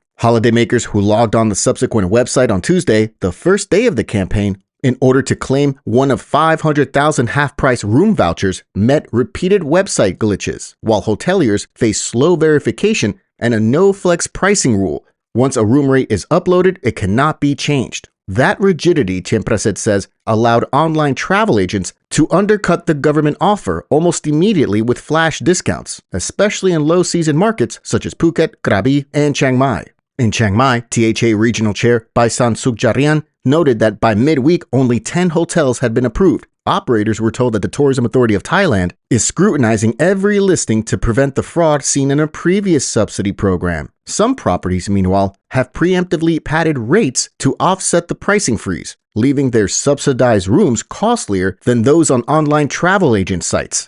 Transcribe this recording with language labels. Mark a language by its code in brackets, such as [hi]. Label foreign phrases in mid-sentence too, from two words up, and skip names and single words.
[en] Holidaymakers who logged on the subsequent website on Tuesday, the first day of the campaign, in order to claim one of 500,000 half-price room vouchers, met repeated website glitches, while hoteliers face slow verification and a no-flex pricing rule. Once a room rate is uploaded, it cannot be changed. That rigidity, Tiempraset says, allowed online travel agents to undercut the government offer almost immediately with flash discounts, especially in low-season markets such as Phuket, Krabi, and Chiang Mai. In Chiang Mai, THA Regional Chair Baisan Sukjarian noted that by midweek, only 10 hotels had been approved. Operators were told that the Tourism Authority of Thailand is scrutinizing every listing to prevent the fraud seen in a previous subsidy program. Some properties, meanwhile, have preemptively padded rates to offset the pricing freeze, leaving their subsidized rooms costlier than those on online travel agent sites.